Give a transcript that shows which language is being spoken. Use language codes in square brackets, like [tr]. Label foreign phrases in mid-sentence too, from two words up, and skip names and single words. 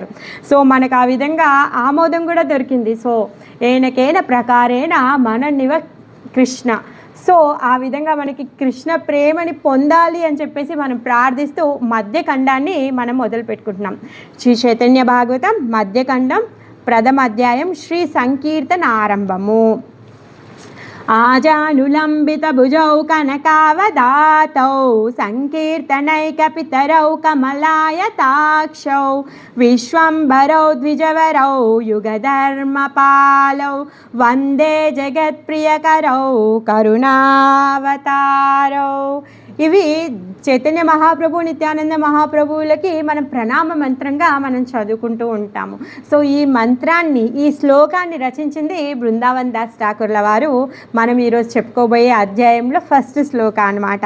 [te] సో మనకు ఆ విధంగా ఆమోదం కూడా దొరికింది. సో [sa] ఏనకేన ప్రకారేణ [te] మననివ కృష్ణ. సో ఆ విధంగా మనకి కృష్ణ ప్రేమని పొందాలి అని చెప్పేసి మనం ప్రార్థిస్తూ మధ్యఖండాన్ని మనం మొదలు పెట్టుకుంటున్నాం. శ్రీ చైతన్య భాగవతం మధ్యఖండం ప్రథమ అధ్యాయం శ్రీ సంకీర్తన ఆరంభము. [sa] आजानुलम्बितभुजौ कनकावदातौ सङ्कीर्तनैकपितरौ कमलायताक्षौ विश्वम्भरौ द्विजवरौ युगधर्मपालौ वन्दे जगत्प्रियकरौ करुणावतारौ। [te] ఇవి చైతన్య మహాప్రభు నిత్యానంద మహాప్రభువులకి మనం ప్రణామ మంత్రంగా మనం చదువుకుంటూ ఉంటాము. సో ఈ మంత్రాన్ని, ఈ శ్లోకాన్ని రచించింది బృందావన్ దాస్ ఠాకూర్ల వారు. మనం ఈరోజు చెప్పుకోబోయే అధ్యాయంలో ఫస్ట్ శ్లోక అనమాట.